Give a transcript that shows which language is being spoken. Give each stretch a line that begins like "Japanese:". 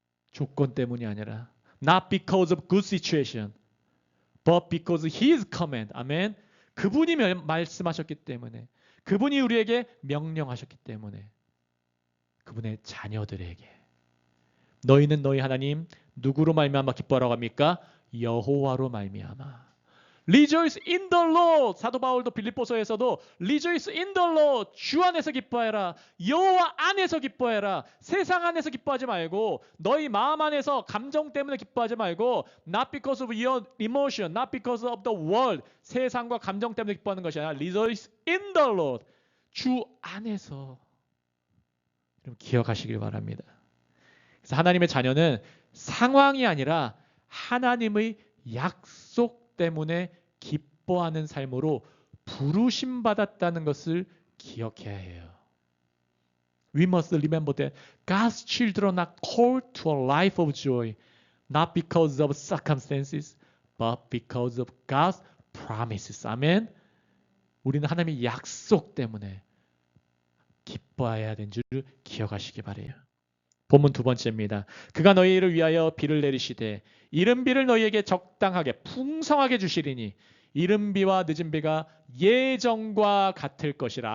Korean: 조건 때문이 아니라
English: not because of good situation, but because His command.
Korean: 아멘. 그분이 말씀하셨기 때문에, 그분이 우리에게 명령하셨기 때문에, 그분의 자녀들에게 너희는 너희 하나님 누구로 말미암아 기뻐하라고 합니까? 여호와로 말미암아.
English: Rejoice in the Lord.
Korean: 사도 바울도 빌립보서에서도
English: Rejoice in the Lord.
Korean: 주 안에서 기뻐해라. 여호와 안에서 기뻐해라. 세상 안에서 기뻐하지 말고 너희 마음 안에서 감정 때문에 기뻐하지 말고
English: not because of your emotion, not because of the world.
Korean: 세상과 감정 때문에 기뻐하는 것이 아니라
English: Rejoice in the Lord.
Korean: 주 안에서. 여러분 기억하시길 바랍니다. 그래서 하나님의 자녀는 상황이 아니라 하나님의 약속 때문에 기뻐하는 삶으로 부르심 받았다는 것을 기억해야 해요.
English: We must remember that God's children are called to a life of joy, not because of circumstances, but because of God's promises.
Korean: 아멘. 우리는 하나님의 약속 때문에 기뻐해야 되는 줄 기억하시기 바라요. 본문 두 번째입니다. 그가 너희를 위하여 비를 내리시되 이른 비를 너희에게 적당하게 풍성하게 주시리니 이른 비와 늦은 비가 예전과 같을 것이라.